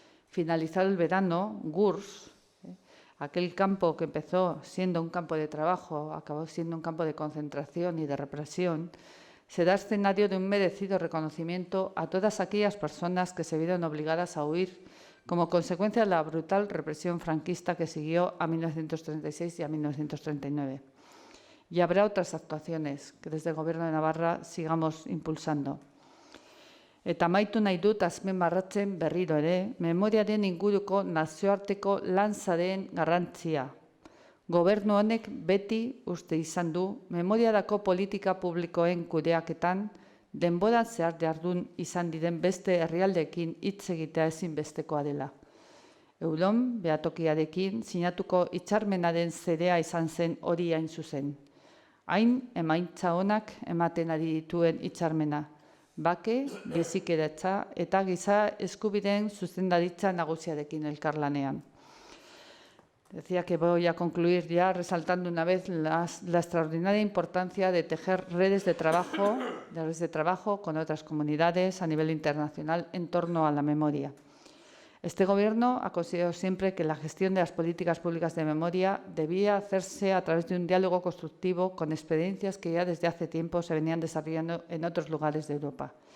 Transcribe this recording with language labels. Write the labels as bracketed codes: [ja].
[es] Finalizado el verano, GURS, aquel campo que empezó siendo un campo de trabajo, acabó siendo un campo de concentración y de represión, se da escenario de un merecido reconocimiento a todas aquellas personas que se vieron obligadas a huir como consecuencia de la brutal represión franquista que siguió a 1936 y a 1939. Y habrá otras actuaciones que desde el Gobierno de Navarra sigamos impulsando. [eu] Eta amaitu nahi dut azpimarratzen berriro ere, memoriaren inguruko nazioarteko lantzaren garrantzia. Gobernu honek beti uste izan du, memoriarako politika publikoen kudeaketan, denboran zehar jardun izan diren beste herrialdeekin hitz egitea ezinbestekoa dela. Euron behatokiarekin sinatuko hitzarmenaren zedea izan zen hori hain zuzen. Hain emaitza onak ematen ari dituen hitzarmena. Bake, bizikidetzа eta giza eskubideen zuzendaritza nagusiarekin elkarlanean. [es] Decía que voy a concluir ya resaltando una vez la extraordinaria importancia de tejer redes de trabajo con otras comunidades a nivel internacional en torno a la memoria. Este Gobierno ha considerado siempre que la gestión de las políticas públicas de memoria debía hacerse a través de un diálogo constructivo con experiencias que ya desde hace tiempo se venían desarrollando en otros lugares de Europa.